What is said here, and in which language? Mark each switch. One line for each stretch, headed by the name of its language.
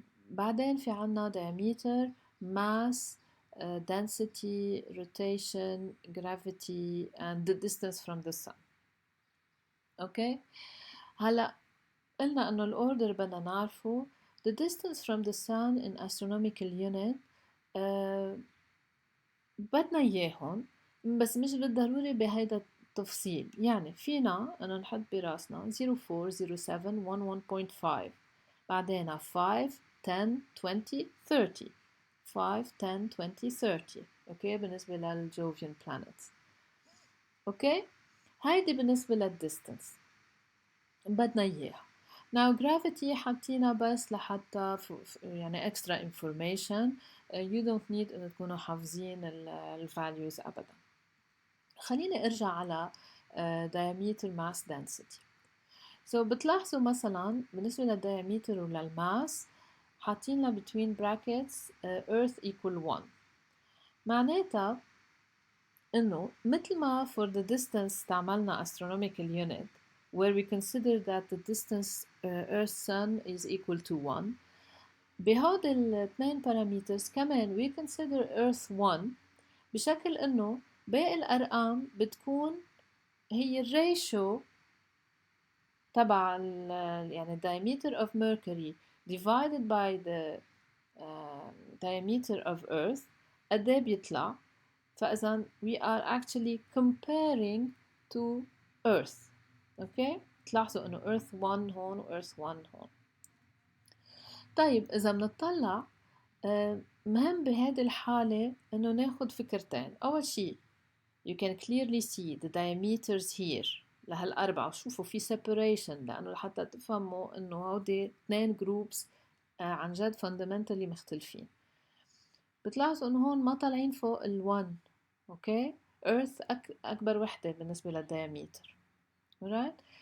Arabic: بعدين في عنا
English: diameter, mass, density, rotation, gravity and the distance from the sun. Okay.
Arabic: هلا قلنا إنه الأوردر بدنا نعرفه.
English: The distance from the sun in astronomical unit
Arabic: بدنا إياهم بس مش بالضروري بهيدا التفصيل. يعني فينا أنه نحط براسنا 04 07 11.5 بعدين 5 10 20 30 5 10 20 30. أوكي بالنسبة للجوفيان planets. أوكي هيدي بالنسبة للديستنس بدنا إياها. Now gravity حاطينا بس لحتى يعني
English: extra information. You don't need
Arabic: إن تكونوا حافظين
English: values أبدا.
Arabic: خليني أرجع على diameter mass density. So بتلاحظوا مثلا بالنسبة للdiameter وللماس حاطين لها
English: between brackets earth equal 1.
Arabic: معناتها إنه مثل ما
English: for the distance استعملنا astronomical unit where we consider that the distance Earth-Sun is equal to 1.
Arabic: بهود الاثنين parameters كمان
English: we consider Earth 1
Arabic: بشكل إنه باقي الأرقام بتكون هي الريشو تبع يعني
English: diameter of Mercury divided by the diameter of Earth
Arabic: قد ايه بيطلع.
English: فإذا we are actually comparing to Earth.
Arabic: اوكي، تلاحظوا انه Earth 1 هون و Earth 1 هون. طيب إذا بنطلع مهم بهذه الحالة إنه ناخد فكرتين.
English: أول شيء you can clearly see the diameters here لهالأربعة.
Arabic: شوفوا في separation لأنه لحتى تفهموا إنه هودي اثنين groups عن جد fundamentally مختلفين. بتلاحظوا إنه هون ما طالعين فوق ال1. أوكي، Earth أكبر وحدة بالنسبة للدياميتر.
English: alright.